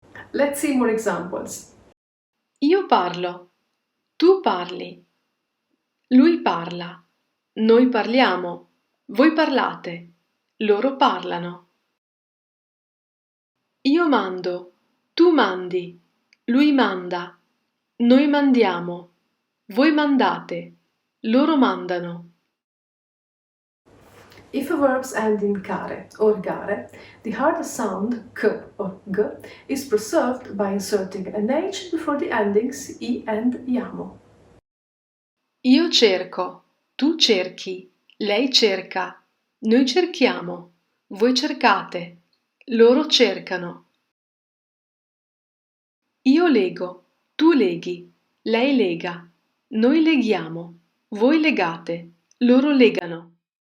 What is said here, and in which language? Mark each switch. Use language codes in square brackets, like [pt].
[en] Let's see more examples. [it] Io parlo, tu parli, lui parla, noi parliamo, voi parlate, loro parlano. Io mando, tu mandi, lui manda, noi mandiamo, voi mandate, loro mandano. [en] If verbs end in care or gare, the hard sound k or g is preserved by inserting an h before the endings i and iamo. [it] Io cerco, tu cerchi, lei cerca, noi cerchiamo, voi cercate, loro cercano. Io lego, tu leghi, lei lega, noi leghiamo, voi legate, loro legano.